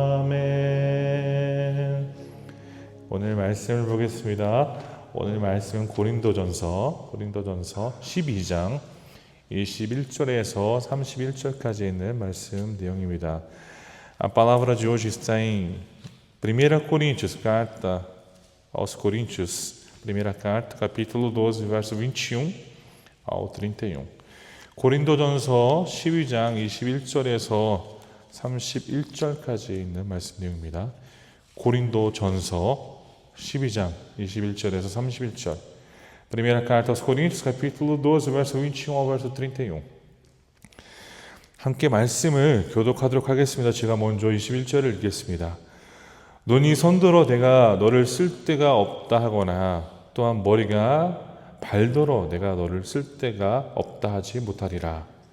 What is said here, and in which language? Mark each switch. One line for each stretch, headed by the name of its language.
Korean: 아멘. 오늘 말씀을 보겠습니다. 오늘 말씀은 고린도전서 12장 21절에서 31절까지 있는 말씀 내용입니다.
Portuguese: A palavra de hoje está em 1 Coríntios, carta aos Coríntios, primeira carta, capítulo 12, verso 21 ao 31.
Korean: 고린도전서 12장 21절에서 31절까지 있는 말씀 내용입니다. 고린도전서 12장 21절에서 31절.
Portuguese: Primeira carta aos Coríntios, capítulo 12, verso 21 ao verso 31.
Korean: 함께 말씀을 교독하도록 하겠습니다. 제가 먼저 21절을 읽겠습니다. 눈이 손들어 내가 너를 쓸 데가 없다 하거나 또한 머리가 발더러 내가 너를 쓸 데가 없다 하지 못하리라.